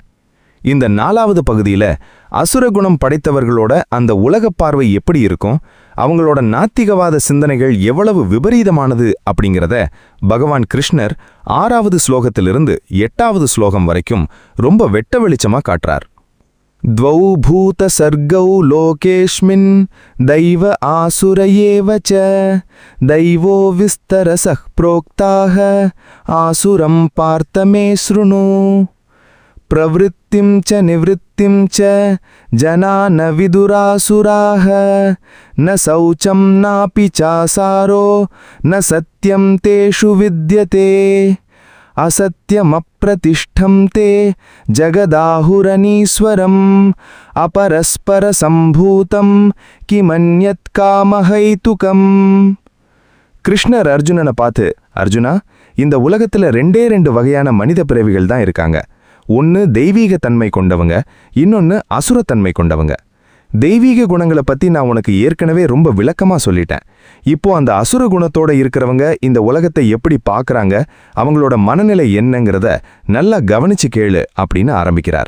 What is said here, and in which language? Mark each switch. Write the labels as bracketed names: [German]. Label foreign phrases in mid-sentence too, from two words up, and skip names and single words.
[Tamil] இந்த 4வது பகுதியில அசுரகுணம் படைத்தவர்களோட அந்த உலகப் பார்வை எப்படி இருக்கும், அவங்களோட நாத்திகவாத சிந்தனைகள் எவ்வளவு விபரீதமானது அப்படிங்கிறத பகவான் கிருஷ்ணர் 6வது ஸ்லோகத்திலிருந்து 8வது ஸ்லோகம் வரைக்கும் ரொம்ப வெட்ட வெளிச்சமா காட்டுறார். [Sanskrit] द्वौ भूत सर्गौ लोकेऽस्मिन् दैव आसुर एव च दैवो विस्तरसः प्रोक्ताः आसुरं पार्थ मे शृणु प्रवृत्तिं च निवृत्तिं च जना न विदुरासुराः न शौचं नापि चासारो न सत्यं तेषु विद्यते असत्यमप्रतिष्ठं ते जगदाहुरनीश्वरम् अपरस्परसम्भूतं किमन्यत् कामहैतुकम्. [Tamil] கிருஷ்ணர் அர்ஜுனனை பார்த்து, அர்ஜுனா, இந்த உலகத்துல 2 வகையான மனித பிறவிகள் தான் இருக்காங்க. ஒன்று தெய்வீக தன்மை கொண்டவங்க, இன்னொன்று அசுரத்தன்மை கொண்டவங்க. தெய்வீக குணங்களை பத்தி நான் உனக்கு ஏற்கனவே ரொம்ப விளக்கமா சொல்லிட்டேன். இப்போ அந்த அசுர குணத்தோட இருக்கிறவங்க இந்த உலகத்தை எப்படி பார்க்கறாங்க, அவங்களோட மனநிலை என்னங்கிறத நல்லா கவனிச்சு கேளு அப்படின்னு ஆரம்பிக்கிறார்.